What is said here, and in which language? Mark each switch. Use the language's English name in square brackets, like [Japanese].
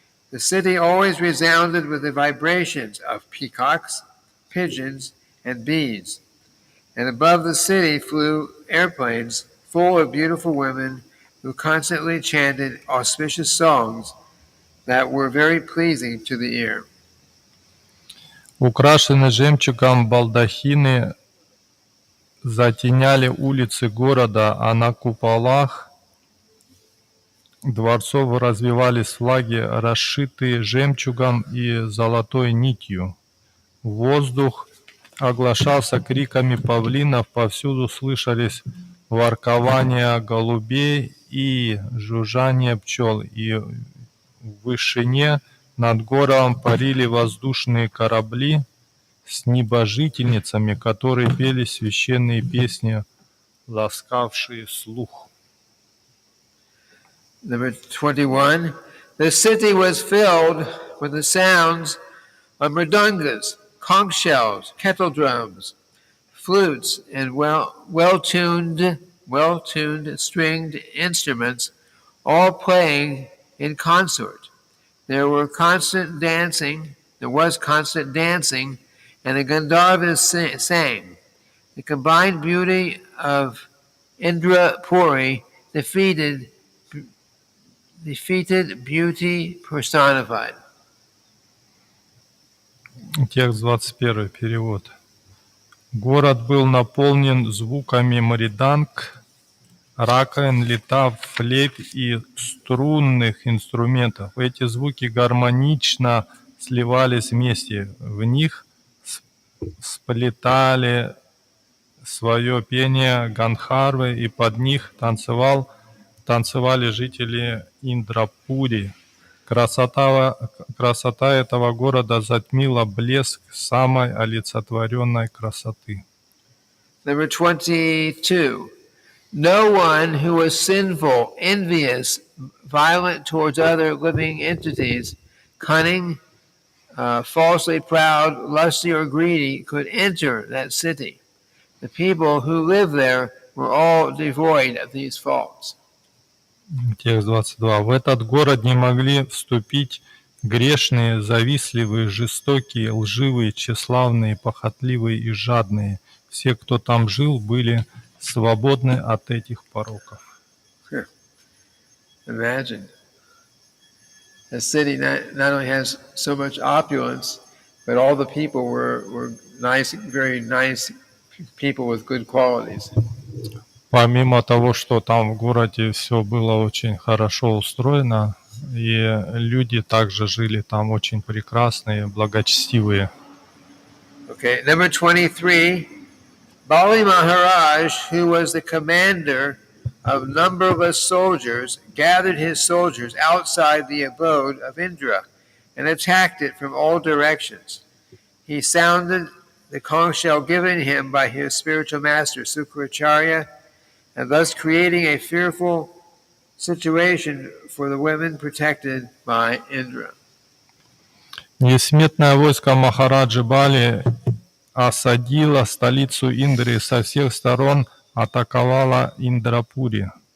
[English] The city always resounded with the vibrations of peacocks, pigeons, and bees. And above the city flew airplanes full of beautiful women who constantly chanted auspicious songs that were very pleasing to the ear. [Russian] Украшенные жемчугом балдахины затеняли улицы города, а на куполах дворцов развивались флаги, расшитые жемчугом и золотой нитью. Воздух оглашался криками павлинов, повсюду слышались воркования голубей и жужжание пчел, и в вышине над городом парили воздушные корабли с небожительницами, которые пели священные песни, ласкавшие слух. [English] Number 21. The city was filled with the sounds of mridungas, conch shells, kettle drums, flutes, and well-tuned stringed instruments, all playing in consort. There was constant dancing, and the Gandharvas sang. The combined beauty of Indra Puri defeated beauty personified. [Russian] Текст 21, перевод. Город был наполнен звуками мриданг, раковин, литав, флейт и струнных инструментов. Эти звуки гармонично сливались вместе. В них сплетали свое пение Гандхарвы, и под них танцевали жители Индрапури. Красота этого города затмила блеск самой олицетворенной красоты. [English] Number 22. No one who was sinful, envious, violent towards other living entities, cunning, falsely proud, lusty, or greedy could enter that city. The people who lived there were all devoid of these faults. [Russian] Текст 22. В этот город не могли вступить грешные, завистливые, жестокие, лживые, тщеславные, похотливые и жадные. Все, кто там жил, были свободны от этих пороков. [English] Imagine. A city not only has so much opulence, but all the people were nice, very nice people with good qualities. [Russian] Помимо того, что там в городе все было очень хорошо устроено, и люди также жили там очень прекрасные, благочестивые. [English] Okay, number 23. Bali Maharaj, who was the commander of numberless soldiers, gathered his soldiers outside the abode of Indra and attacked it from all directions. He sounded the conch shell given him by his spiritual master, Sukracharya, and thus creating a fearful situation for the women protected by Indra. [Russian] Несметное войско Махараджи Бали осадило столицу Индры и со всех сторон атаковало Индрапури.